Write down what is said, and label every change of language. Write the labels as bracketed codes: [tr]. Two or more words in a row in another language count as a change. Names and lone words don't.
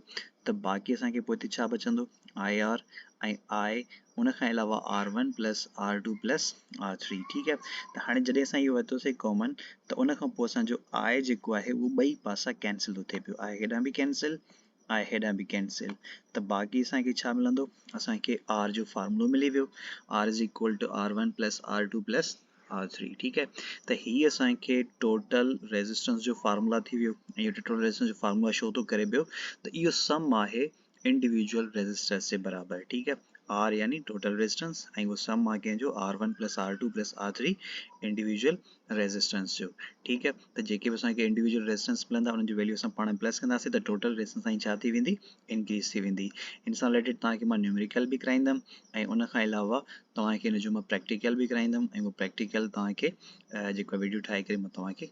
[sd] त बाक़ी असांखे पोइ हिते छा बचंदो आई आर ऐं आई उन खां अलावा [en] R1 plus R2 plus R3 [sd] ठीकु आहे त हाणे जॾहिं असां इहो वरितोसीं कॉमन त उन खां पोइ असांजो आई जेको आहे उहो ॿई पासा कैंसिल थो थिए पियो आई हेॾां बि कैंसिल आई हेॾां बि कैंसिल त बाक़ी असांखे छा मिलंदो असांखे आर जो फार्मूलो मिली वियो आर [en] is equal to R1 plus R2 plus R3 [sd] ठीकु आहे त हीअ असांखे [en] total resistance [sd] जो फार्मूला थी वियो ऐं इहो [en] total resistance [sd] जो फार्मूला शो थो करे पियो त इहो सम आहे [en] individual resistors [sd] जे बराबरि ठीकु आहे आर यानी [en] total resistance [sd] ऐं उहो सम आहे कंहिंजो [en] R1 plus R2 plus R3 individual resistance [sd] जो ठीकु आहे त जेके बि असांखे [en] individual resistance [sd] मिलंदा उन्हनि जी वैल्यू असां पाण प्लस कंदासीं त [en] total resistance [sd] असांजी छा थी वेंदी इंक्रीज़ थी वेंदी इन सां रिलेटेड तव्हांखे मां न्यूमेरिकल बि कराईंदुमि ऐं उन खां अलावा तव्हांखे हिन जो मां प्रैक्टिकल बि कराईंदुमि ऐं उहो प्रैक्टिकल तव्हांखे जेको वीडियो ठाहे करे मां तव्हांखे